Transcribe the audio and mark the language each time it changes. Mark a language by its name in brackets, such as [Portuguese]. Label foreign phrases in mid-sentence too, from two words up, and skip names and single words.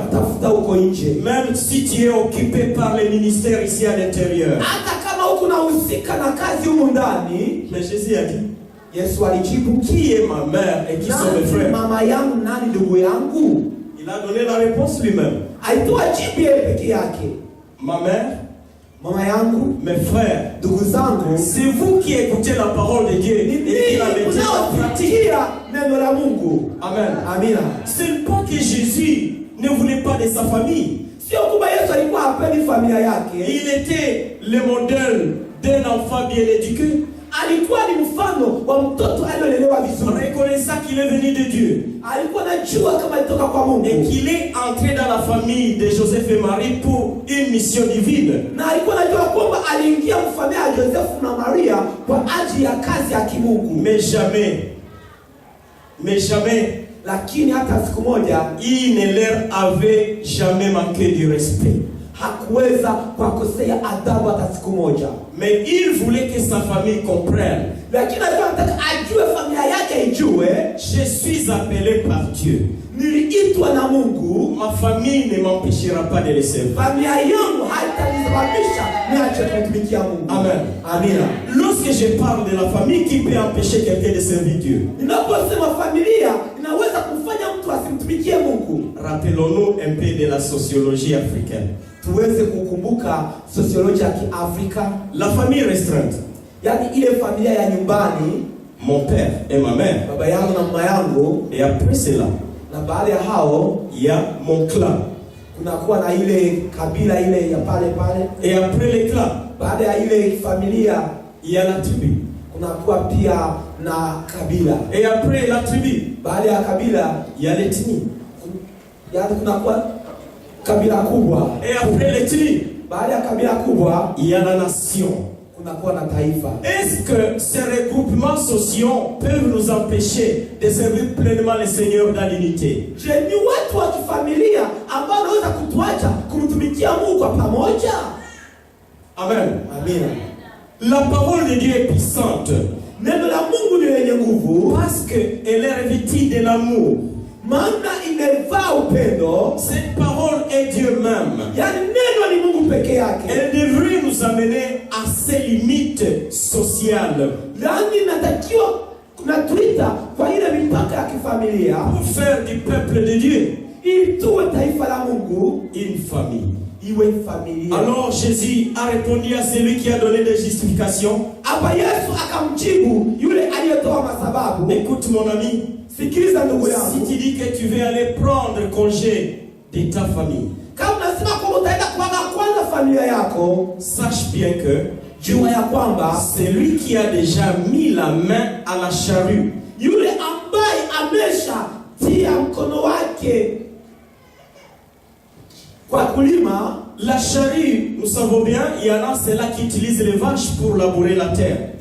[French] Même si tu es occupé par les ministères ici à l'intérieur. Mais Jésus a dit, qui est ma mère et qui sont mes frères? Il a donné la réponse lui-même. [Swahili] Alitoa jibu yeye peke yake. [French] Ma mère, [Swahili] Mama yangu, [French] mes frères, [Swahili] ndugu zangu, [French] c'est vous qui écoutez la parole de Dieu et qui la mettez en pratique. [Swahili] Neno la Mungu. [French] Amen. [Swahili] Amina. [French] Ce n'est pas que Jésus ne voulait pas de sa famille. [Swahili] Sio kwamba Yesu alikuwa hapendi familia yake. [French] Il était le modèle d'un enfant bien éduqué. [Swahili] Alikuwa ni mfano wa mtoto aliyelelewa vizuri. [French] Reconnaissant qu'il est venu de Dieu. [Swahili] Alikuwa anajua kama alitoka kwa Mungu. [French] Et qu'il est entré dans la famille de Joseph et Marie pour une mission divine. [Swahili] Na alikuwa anajua kwamba aliingia mfamilia ya Joseph na Maria kwa ajili ya kazi ya kimungu. [French] Mais jamais, [Swahili] lakini hata siku moja, [French] il ne leur avait jamais manqué du respect. [Swahili] Hakuweza kuwakosea adabu hata siku moja. [French] Mais il voulait que sa famille comprenne. [Swahili] Lakini alikuwa anataka ajue familia yake ijue, [French] je suis appelé par Dieu. [Swahili] Niliitwa na Mungu. [French] Ma famille ne m'empêchera pas de le servir. [Swahili] Familia yangu haitanisababisha niache kumtumikia Mungu. [French] Amen. [Swahili] Amina. [French] Lorsque je parle de la famille, qui peut empêcher quelqu'un de servir Dieu? [Swahili] Ninaposema familia inaweza kumfanya mtu asimtumikie Mungu. [French] Rappelons-nous un peu de la sociologie africaine. [Swahili] Tuweze kukumbuka sosiolojia ya Kiafrika. [French] La famille restreinte. [Swahili] Yani ile familia ya nyumbani, [French] mon père et ma mère. [Swahili] Baba yangu na mama yangu. [French] Et après cela, [Swahili] na baada ya hao, [French] il y a mon clan. [Swahili] Kunakuwa na ile kabila ile ya pale pale. [French] Et après le clan, [Swahili] baada ya ile familia, [French] il y a la tribu. [Swahili] Kunakuwa pia na kabila. [French] Et après la tribu, [Swahili] baada ya kabila, [French] il y a l'ethnie. [Swahili] Yani kunakuwa kabila kubwa. [French] Et après l'ethnie, [Swahili] baada ya kabila kubwa, [French] il y a la nation. [Swahili] Kunakuwa na taifa. [French] Est-ce que ces regroupements sociaux peuvent nous empêcher de servir pleinement le Seigneur dans l'unité? [Swahili] Je ni watu wa kifamilia ambao wanaweza kutuacha kumtumikia Mungu kwa pamoja. [French] Amen. [Swahili] Amina. [French] La parole de Dieu est puissante. [Swahili] Neno la Mungu ni lenye nguvu [French] parce que elle est revêtue de l'amour. [Swahili] Maana imevaa upendo. [French] Cette parole est Dieu même. [Swahili] Yani neno ni Mungu peke yake. [French] Elle devrait nous amener à ses limites sociales. [Swahili] Yani natakiwa kunatuita kwa ile mipaka ya kifamilia. [French] Pour faire du peuple de Dieu, [Swahili] ili tuwe taifa la Mungu, [French] une famille. [Swahili] Iwe familia. [French] Alors Jésus a répondu à celui qui a donné des justifications. [Swahili] Hapa Yesu akamjibu yule aliyetoa masababu. [French] Écoute mon ami. Si tu dis que tu veux aller prendre congé de ta famille, sache bien que celui qui a déjà mis la main à la charrue, la charrue, nous savons bien, il y en a ceux-là qui utilisent les vaches pour labourer la terre.